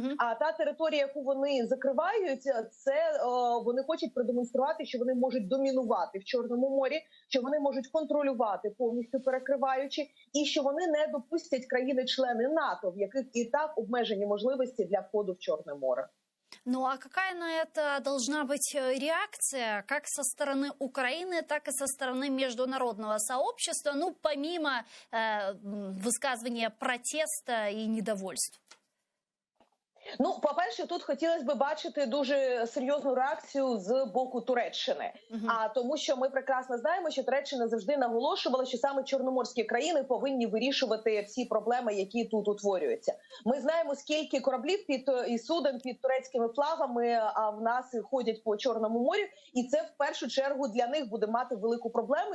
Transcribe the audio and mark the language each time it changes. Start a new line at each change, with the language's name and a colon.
Ukrainian: А та територія, яку вони закривають, це вони хочуть продемонструвати, що вони можуть домінувати в Чорному морі, що вони можуть контролювати, повністю перекриваючи, і що вони не допустять країни-члени НАТО, в яких і так обмежені можливості для входу в Чорне море.
Russian: Ну а какая на это должна быть реакция как со стороны Украины, так и со стороны международного сообщества, ну помимо высказывания протеста и недовольств?
Ukrainian: Ну, по-перше, тут хотілося б бачити дуже серйозну реакцію з боку Туреччини. Тому що ми прекрасно знаємо, що Туреччина завжди наголошувала, що саме чорноморські країни повинні вирішувати всі проблеми, які тут утворюються. Ми знаємо, скільки кораблів і суден під турецькими флагами в нас ходять по Чорному морю, і це в першу чергу для них буде мати велику проблему.